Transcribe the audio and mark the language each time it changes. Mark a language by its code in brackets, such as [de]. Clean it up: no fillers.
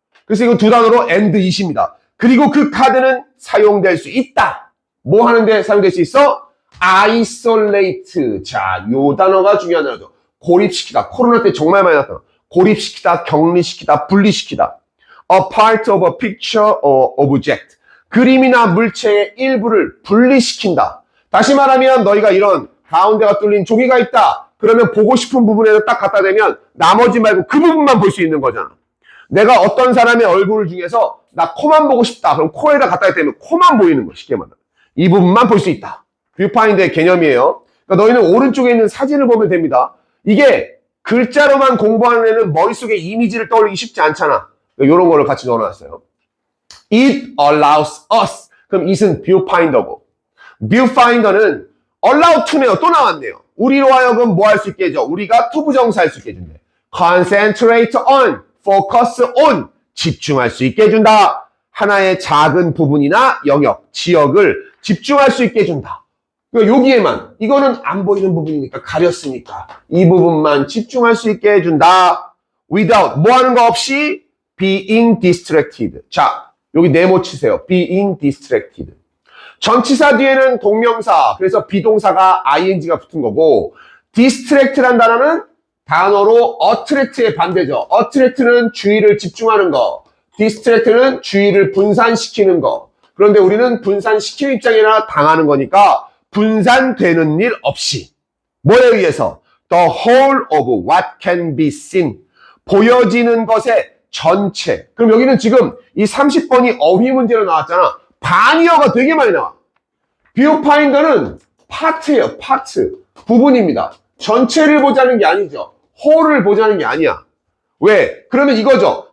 [ko] 그래서 이거 두 단어로 [en] and it [ko] 입니다. 그리고 그 카드는 사용될 수 있다. 뭐 하는데 사용될 수 있어? [en] isolate. [ko] 자, 요 단어가 중요한 단어죠. 고립시키다. 코로나 때 정말 많이 나타나. 고립시키다, 격리시키다, 분리시키다. [en] A part of a picture or object. [ko] 그림이나 물체의 일부를 분리시킨다. 다시 말하면 너희가 이런 가운데가 뚫린 종이가 있다. 그러면 보고 싶은 부분에서 딱 갖다 대면 나머지 말고 그 부분만 볼 수 있는 거잖아. 내가 어떤 사람의 얼굴 중에서 나 코만 보고 싶다. 그럼 코에다 갖다 대면 코만 보이는 거. 쉽게 말하면. 이 부분만 볼 수 있다. 뷰파인더의 개념이에요. 그러니까 너희는 오른쪽에 있는 사진을 보면 됩니다. 이게 글자로만 공부하는 애는 머릿속에 이미지를 떠올리기 쉽지 않잖아. 이런 거를 같이 넣어놨어요. [en] It allows us. [ko] 그럼 it은 뷰파인더고. 뷰파인더는 allow to네요. 또 나왔네요. 우리로 하여금 뭐 할 수 있게 해줘? 우리가 투부정사 할 수 있게 해준대. [en] Concentrate on, focus on. [ko] 집중할 수 있게 해준다. 하나의 작은 부분이나 영역, 지역을 집중할 수 있게 해준다. 그러니까 여기에만, 이거는 안 보이는 부분이니까 가렸으니까 이 부분만 집중할 수 있게 해준다. [en] Without, [ko] 뭐 하는 거 없이 [en] being distracted. [ko] 자, 여기 네모 치세요. [en] being distracted. [ko] 전치사 뒤에는 동명사, 그래서 비동사가 ing가 붙은 거고, distract란 단어는 단어로 attract의 반대죠. attract는 주의를 집중하는 거, distract는 주의를 분산시키는 거. 그런데 우리는 분산시키는 입장이나 당하는 거니까 분산되는 일 없이. 뭐에 의해서? [en] The whole of what can be seen. [ko] 보여지는 것의 전체. 그럼 여기는 지금 이 30번이 어휘 문제로 나왔잖아. 반이어가 되게 많이 나와. 뷰파인더는 파트예요. 파트. 부분입니다. 전체를 보자는 게 아니죠. 홀을 보자는 게 아니야. 왜? 그러면 이거죠.